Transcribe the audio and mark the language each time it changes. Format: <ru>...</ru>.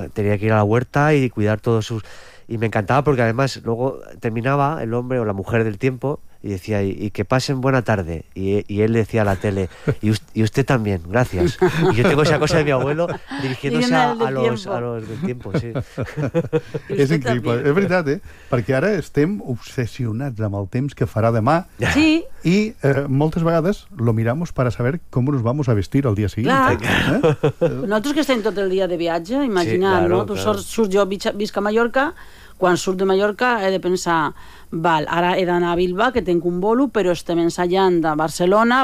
<es>Tenía que ir a la huerta y cuidar todos sus... Y me encantaba porque además luego terminaba el hombre o la mujer del tiempo y decía, y que pasen buena tarde. Y él decía a la tele, y usted también, gracias. Y yo tengo esa cosa de mi abuelo dirigiéndose a los del tiempo, sí. Es increíble, también. Es verdad, ¿eh? Porque ahora</es> <ca>estem obsesionados amb el temps que farà demà.</ca> <es>Sí. Y muchas veces lo miramos para saber cómo nos vamos a vestir al día siguiente. Claro. Nosotros que estamos todo el día de viaje, imagina, sí, claro, ¿no? Claro.</es> <ca>Tú surts, yo visca Mallorca,</ca> <es>cuando surto de Mallorca he de pensar, vale, ahora he de ir a Bilbao, que tengo</es> <ca>tinc un bolo, però estem ensenyant a Barcelona.</ca>